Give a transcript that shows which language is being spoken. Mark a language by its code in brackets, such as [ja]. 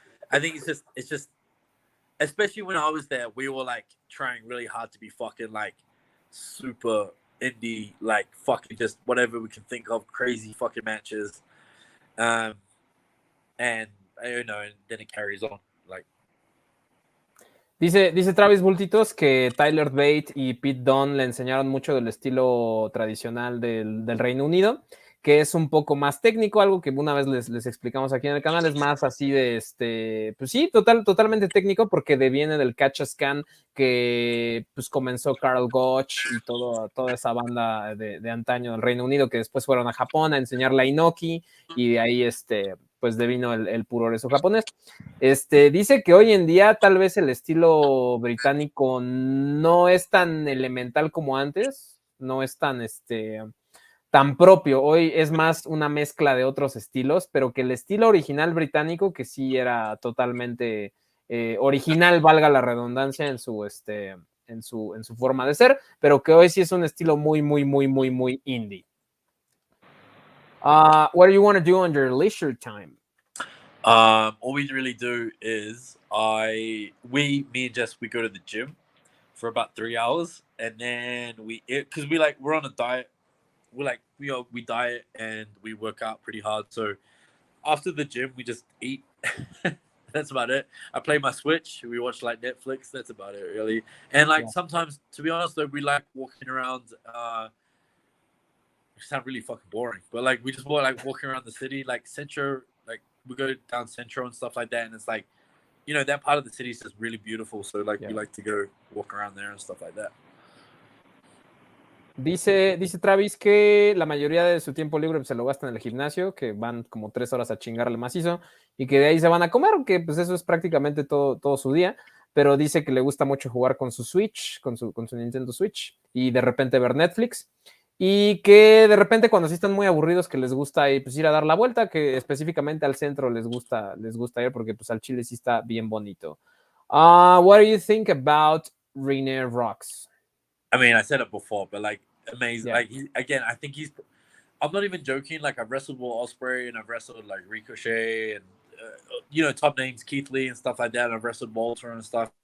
[en] I think it's just, especially when I was there, we were like trying really hard to be fucking like super indie, like fucking just whatever we can think of, crazy fucking matches. And I don't know, and then it carries on. Like, [es] Dice Travis Bultitos que Tyler Bate y Pete Dunne le enseñaron mucho del estilo tradicional del Reino Unido, que es un poco más técnico, algo que una vez les explicamos aquí en el canal, es más así de pues sí, totalmente técnico, porque deviene del catch as can que pues comenzó Carl Gotch y toda esa banda de antaño del Reino Unido, que después fueron a Japón a enseñar la Inoki, y de ahí pues devino el puroreso japonés. Dice que hoy en día tal vez el estilo británico no es tan elemental como antes, no es tan propio. Hoy es más una mezcla de otros estilos, pero que el estilo original británico, que sí era totalmente original, valga la redundancia, en su forma de ser, pero que hoy sí es un estilo muy, muy, muy, muy, muy indie. [en] What do you want to do on your leisure time? all we really do is me and Jess, we go to the gym for about 3 hours, and then because we're on a diet. We diet and we work out pretty hard. So after the gym, we just eat. That's about it. I play my Switch. We watch like Netflix. That's about it, really. And like sometimes, to be honest, though, we like walking around. It sounds really fucking boring, but like we just walking around the city, like Centro. Like we go down Centro and stuff like that, and it's like, you know, that part of the city is just really beautiful. So like we like to go walk around there and stuff like that. [es] Dice Travis que la mayoría de su tiempo libre se lo gasta en el gimnasio, que van como 3 horas a chingarle macizo, y que de ahí se van a comer, que pues eso es prácticamente todo su día, pero dice que le gusta mucho jugar con su Switch, con su Nintendo Switch, y de repente ver Netflix, y que de repente cuando sí están muy aburridos, que les gusta pues, ir a dar la vuelta, que específicamente al centro les gusta ir, porque pues al Chile sí está bien bonito. [en] What do you think about René Rocks? I mean, I said it before, but like amazing. Like I think he's. I'm not even joking. Like I've wrestled Will Ospreay and I've wrestled like Ricochet and you know, top names, Keith Lee and stuff like that. And I've wrestled Bulto and stuff.